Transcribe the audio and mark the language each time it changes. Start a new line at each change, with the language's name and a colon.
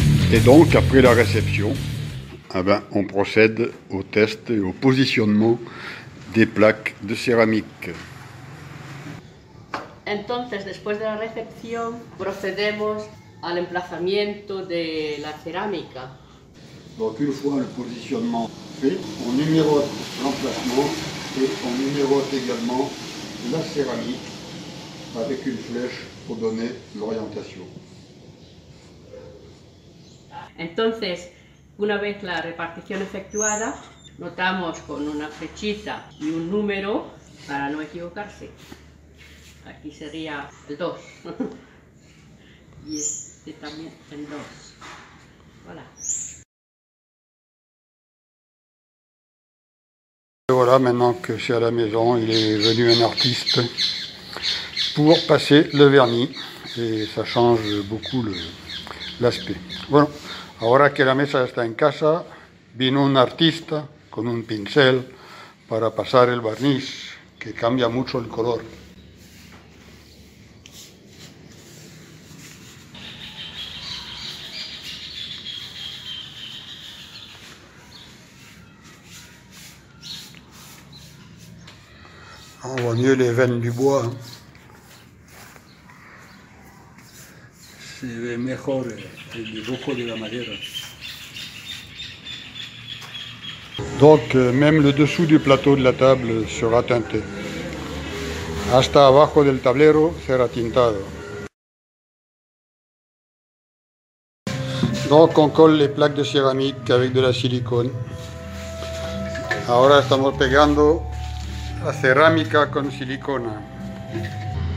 French: Et donc, après la réception, on procède au test et au positionnement des plaques de céramique.
Spanish: Entonces, después de la recepción, procedemos al emplazamiento de la cerámica.
French: Donc, une fois le positionnement fait, on numérote l'emplacement et on numérote également la céramique avec une flèche pour donner l'orientation.
Spanish: Entonces, una vez la repartición efectuada, notamos con una flechita y un número para no equivocarse. Aquí sería el 2 y este también el 2.
French: Voilà. Voilà, maintenant que c'est à la maison, il est venu un artiste pour passer le vernis et ça change beaucoup l'aspect.
Spanish: Bueno, ahora que la mesa está en casa, vino un artista con un pincel para pasar el barniz que cambia mucho el color.
French: On voit mieux les veines du bois.
Spanish: Se ve mejor el dibujo de la madera.
French: Donc, même le dessous du plateau de la table sera teinté.
Spanish: Hasta abajo del tablero será tintado.
French: Donc, on colle les plaques de céramique avec de la silicone.
Spanish: Ahora estamos pegando la cerámica con silicona.